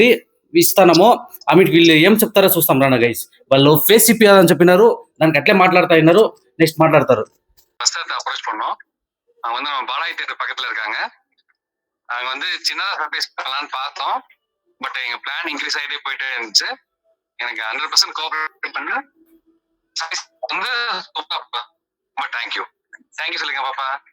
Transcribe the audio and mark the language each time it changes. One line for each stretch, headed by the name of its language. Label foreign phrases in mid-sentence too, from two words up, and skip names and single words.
Telugu: ఇస్తానము ఆమెకి వీళ్ళు ఏం చెప్తారో చూస్తాం రానా గైస్. వాళ్ళు ఫేస్ ఇప్పించాలని చెప్పినారు, దానికి అట్లే మాట్లాడుతా ఉన్నారు. నెక్స్ట్ మాట్లాడతారు.
Tamil: அப்ரோச் பண்ணோம். அவங்க வந்து நம்ம பாலாஜி தியேட்டர் பக்கத்துல இருக்காங்க. அவங்க வந்து சின்னதா சர்ப்ரைஸ் பண்ணலாம்னு பார்த்தோம். பட் எங்க பிளான் இன்க்ரீஸ் ஆகிட்டே போயிட்டே இருந்துச்சு. எனக்கு 100% கோஆபரேட் பண்ண வந்து ரொம்ப தேங்க்யூ சொல்லுங்க பாப்பா.